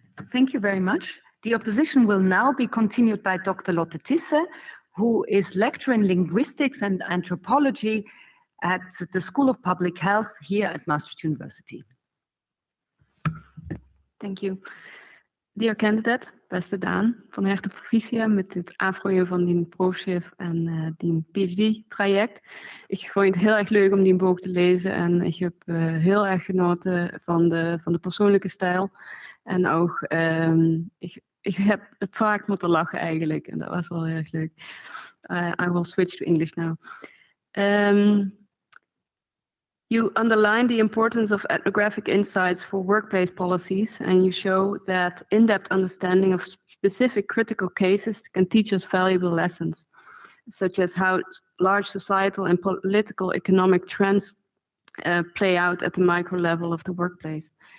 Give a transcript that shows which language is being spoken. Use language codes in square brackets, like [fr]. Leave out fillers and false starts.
[en] Thank you very much. The opposition will now be continued by Dr. Lotte Tisse, who is lecturer in linguistics and anthropology at the School of Public Health here at Maastricht University. Thank you. Dear candidate, [nl] beste Daan, van harte proficiat met het afrooien van die proefschrift en die PhD-traject. Ik vond het heel erg leuk om die boek te lezen en ik heb heel erg genoten van de persoonlijke stijl. En ook, ik heb het vaak moeten lachen eigenlijk en dat was wel heel erg leuk. [en] I will switch to English now. You underline the importance of ethnographic insights for workplace policies, and you show that in-depth understanding of specific critical cases can teach us valuable lessons, such as how large societal and political economic trends play out at the micro level of the workplace.